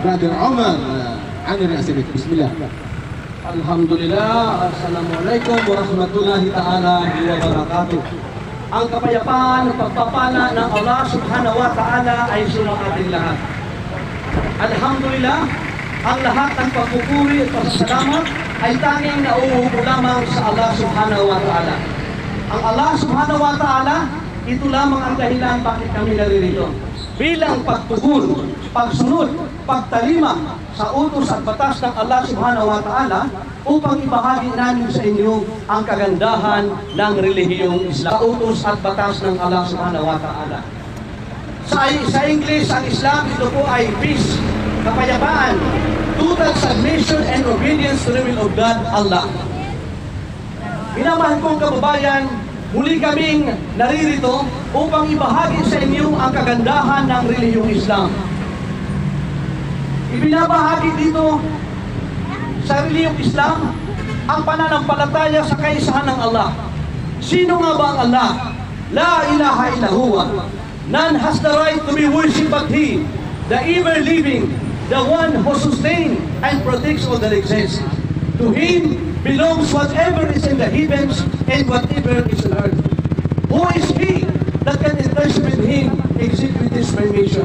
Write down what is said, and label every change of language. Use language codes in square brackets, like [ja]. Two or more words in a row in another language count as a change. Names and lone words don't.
[en] Brother Omar Amir Asibik. Bismillah. [ar] الحمد لله السلام عليكم ورحمة الله تعالى وبركاته. [tl] Ang kapayapaan at pagpapala ng [ar] الله سبحانه وتعالى [tl] ay sumang ating lahat. Alhamdulillah, ang lahat ng pagpupuri at pasasalamat ay tanging nauupo lamang sa [ar] الله سبحانه وتعالى. Ang الله سبحانه وتعالى, [tl] ito lamang ang dahilan bakit kami naririto. Bilang pagtugon, pagsunod, pagtalima sa utos at batas ng [ar] الله سبحانه وتعالى [tl] upang ibahagi namin sa inyo ang kagandahan ng relihiyong Islam. Sa utos at batas ng [ar] الله سبحانه وتعالى. [tl] Sa English, ang Islam, ito po ay peace, kapayapaan, [en] total submission and obedience to the will of God, Allah. [tl] Minamahal kong kababayan, muli kaming naririto upang ibahagi sa inyo ang kagandahan ng relihiyong Islam. Ibinabahagi dito sa relihiyong Islam ang pananampalataya sa kaisahan ng Allah. Sino nga ba ang Allah? [ar] لا إله إلا هو. [en] None has the right to be worshipped but He, the ever-living, the one who sustains and protects all that exists. To Him belongs whatever is in the heavens and whatever is on earth. Who is He that can entice with Him execute His permission?